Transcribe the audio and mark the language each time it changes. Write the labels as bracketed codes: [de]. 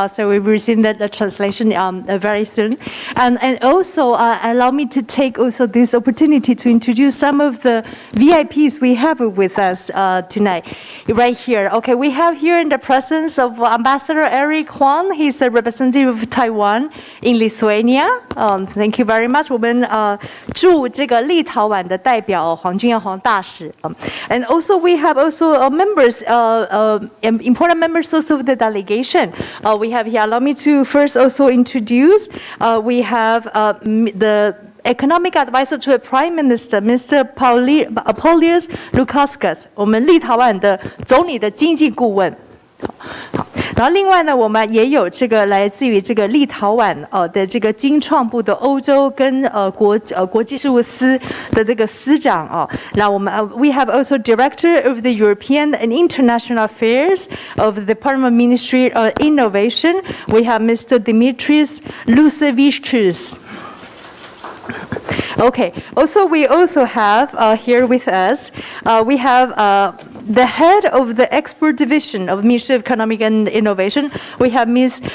[en] So we will receive the translation very soon. And also allow me to take also this opportunity to introduce some of the VIPs we have with us tonight, right here. Okay, we have here in the presence of Ambassador Eric Huang. He's the representative of Taiwan in Lithuania. Thank you very much. [zh] 我们驻这个立陶宛的代表黄君耀黄大使。 [en] And also we have also members, important members also of the delegation. We have here, allow me to first also introduce, we have the Economic Advisor to the Prime Minister, Mr. [zh] Paulius Lukauskas, 我们立陶宛的总理的经济顾问。好，然后另外呢，我们也有这个来自于这个立陶宛的这个经创部的欧洲跟国际事务司的这个司长哦。那我们 [en] we have also Director of the European and International Affairs of the Department of Ministry of Innovation. We have Mr. Dimitris Lucevičius. Okay. Also, we also have here with us, we have the head of the export division of Ministry of Economic and Innovation. We have Ms.